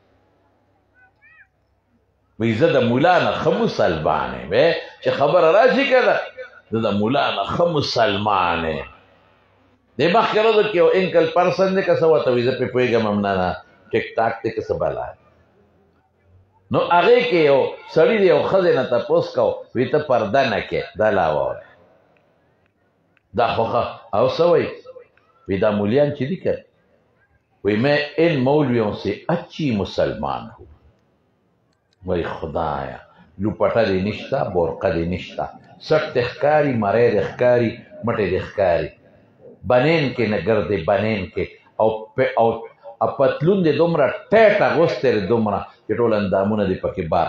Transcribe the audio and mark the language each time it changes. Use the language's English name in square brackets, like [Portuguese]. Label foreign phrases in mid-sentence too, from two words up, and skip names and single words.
[Pashto] وایي زه د ملا نه ښه مسلمان یم چې خبره راشي که ده زه د ملا نه ښه مسلمان یم دې مخکې ورځو کې یو [English] uncle person [Pashto] دی که څه ورته وایي زه پرې پوهېږم هم نه ټیک ټاک دی که څه بلا نو هغې کې یو سړي د یو ښځې نه تپوس کو وایي ته پرده نه کې دا لا واوره دا خو ښه او څه وایي وایي دا مولیان چې دي که وایي [Urdu] میں ان مولویوں سے اچھی مسلمان ہوں [Pashto] وایي خدایا لوپټه دې نشته بورقه دې نشته سټ دې ښکاري مری دې ښکاري مټې دې ښکاري بنین کې نه ګردې بنین کې او پتلون دې دومره ټیټ اغوستی دی دومره چې ټول اندامونه دې پکې بار